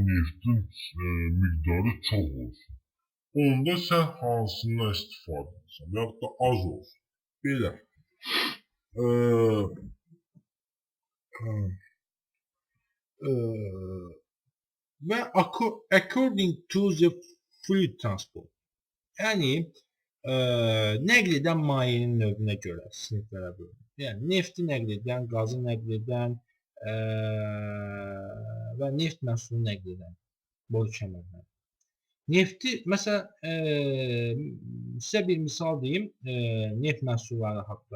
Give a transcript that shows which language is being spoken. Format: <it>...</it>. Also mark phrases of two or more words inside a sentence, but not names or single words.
<az>neftin miqdarı çox olsun. Onda sən hansından istifadə edirsən? Ya da az olsun. Belə.</az> <en>Və according to the fluid transport.</en> <az>Yəni nəql edən mayenin növünə görə siniflərə bölünür. Yəni nefti nəql edən, qazı nəql edən və neft məhsulunu nəql edən boru kəmərləri. Nefti, məsələn, sizə bir misal deyim, neft məhsulları haqqında.</az>